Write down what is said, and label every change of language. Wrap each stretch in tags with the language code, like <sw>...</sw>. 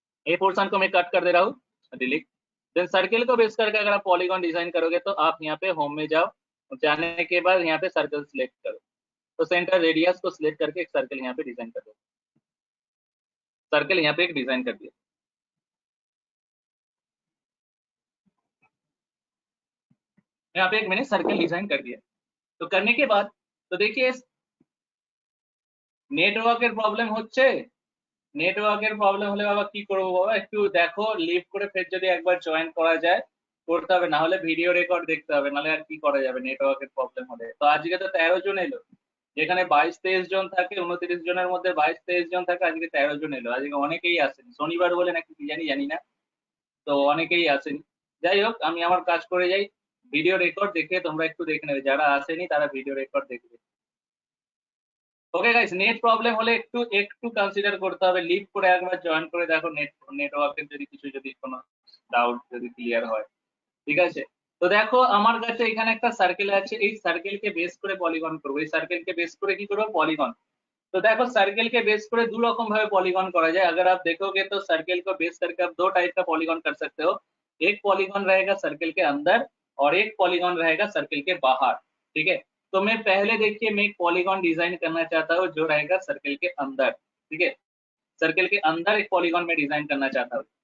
<hi>ये पोर्शन को मैं कट कर दे रहा हूँ, डिलीट। देन सर्किल को बेस करके अगर आप पॉलीगॉन डिजाइन करोगे तो आप यहाँ पे होम में जाओ, जाने के बाद यहाँ पे सर्कल सिलेक्ट करो, तो सेंटर रेडियस को सिलेक्ट करके एक सर्कल यहाँ पे डिजाइन कर दो। सर्कल यहाँ पे एक डिजाइन कर दिया, यहाँ पे एक मैंने सर्कल डिजाइन कर दिया। तो करने के बाद तो देखिए</hi> <bn>নেটওয়ার্কের প্রবলেম হচ্ছে, নেটওয়ার্কের প্রবলেম হলে বাবা কি করব বাবা, একটু দেখো লিভ করে ফের যদি একবার জয়েন করা যায় করতে হবে, না হলে ভিডিও রেকর্ড দেখতে হবে, নাহলে আর কি করা যাবে নেটওয়ার্কের প্রবলেম হলে। তো আজকে তো 13 জন এলো, যেখানে 22-23 জন থাকে, 29 জনের মধ্যে 22-23 জন থাকে, আজকে 13 জন এলো, আজকে অনেকেই আসেনি, শনিবার বলে নাকি কি জানি জানি না, তো অনেকেই আসেনি। যাই হোক আমি আমার কাজ করে যাই, ভিডিও রেকর্ড দেখে তোমরা একটু দেখে নেবে, যারা আসেনি তারা ভিডিও রেকর্ড দেখবে। ওকে গাইস, নেট প্রবলেম হলে একটু একটু কনসিডার করতে হবে, লিভ করে একবার জয়েন করে দেখো, নেটওয়ার্কের যদি কিছু যদি কোনো ডাউট যদি ক্লিয়ার হয়, ঠিক আছে। তো দেখো আমার কাছে এখানে একটা সার্কেল আছে, এই সার্কেলকে বেস করে পলিগন করবো, এই সার্কেলকে বেস করে কি করবো পলিগन।</bn> <hi>तो देखो सर्किल के बेस पर दो रकम भावे पॉलीगॉन करा जाए, अगर आप देखोगे तो सर्किल को बेस करके आप दो टाइप का पॉलीगॉन कर सकते हो, एक पॉलीगॉन रहेगा सर्किल के अंदर और एक पॉलीगॉन रहेगा सर्किल के बाहर, ठीक है। तो मैं पहले देखिए मैं एक पॉलीगॉन डिजाइन करना चाहता हूँ जो रहेगा सर्किल के अंदर, ठीक है, सर्किल के अंदर एक पॉलीगॉन में डिजाइन करना चाहता हूँ।</hi>